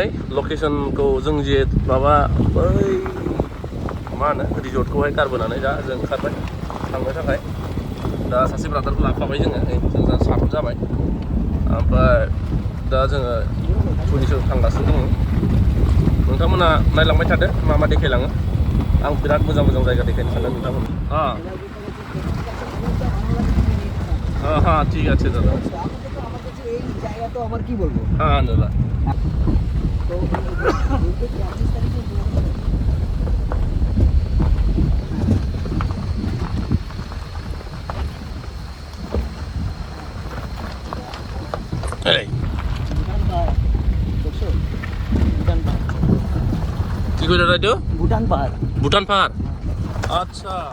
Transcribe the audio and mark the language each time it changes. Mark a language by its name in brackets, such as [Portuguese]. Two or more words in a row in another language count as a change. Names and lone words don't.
[Bodo] लकेसनखौ जों जे माबा बै मा होनो रिजर्टखौहाय गारबोनानै दा जों ओंखारबाय थांनो थाखाय दा सासे ब्रादारखौ लाफाबाय जोङो जों साथाम जाबाय ओमफ्राय दा जोङो टुरिस्टआव थांगासिनो दङ नोंथांमोना नायलांबाय थादो मा मा देखायलाङो आं बिराद मोजां जायगा देखायनो सानदों नोंथांमोन [Bangla] হ্যাঁ ঠিক আছে দাদা এই জায়গা তো আবার কি বলবো হ্যাঁ দাদা তো এই কি কইরা রাইতো ভুটান পাহাড় আচ্ছা